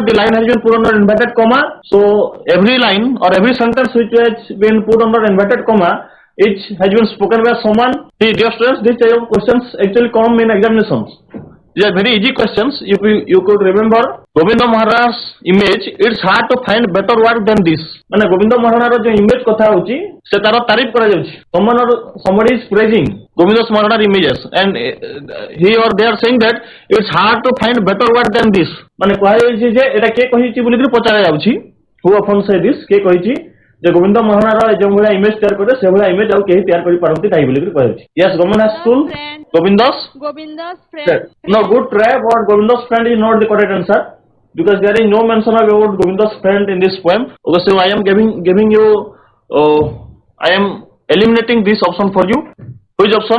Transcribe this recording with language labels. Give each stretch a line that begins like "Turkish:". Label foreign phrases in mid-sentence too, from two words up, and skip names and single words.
English: The line has been put under inverted comma. So every line or every sentence which has been put under inverted comma, it has been spoken by someone. Dear students, these type of questions actually come in examinations. These are very easy questions. If you could remember Govinda Maharana's image, it's hard to find better word than this.
Odia: माने Govinda Maharana's जो image କଥା ହେଉଛି, ସେ ତାରା ତାରିଫ କରା ଯାଉଛି.
English: Somebody is praising Govinda Maharana's images, and he or they are saying that it's hard to find better word than this.
Odia: ମାନେ କହା ଯାଉଛି ଯେ ଏଟା କେ କହିଛି ବୋଲି କି ପଚରା ଯାଉଛି.
English: Who often say this?
Odia: କେ କହିଛି ଯେ ଗୋବିନ୍ଦ ମହାରଣା ଯୋ ଭଲ ଇମେଜ ତିଆରି କରେ ସେ ଭଲ ଇମେଜ ଆଉ କେହି ତିଆରି କରି ପାରନ୍ତି ନାହିଁ ବୋଲି କହୁଛି.
English: Yes, Government School. Govinda's friend. No, good try, but Govinda's friend is not the correct answer because there is no mention about Govinda's friend in this poem. Okay, so I am giving you I am eliminating this option for you. Which option?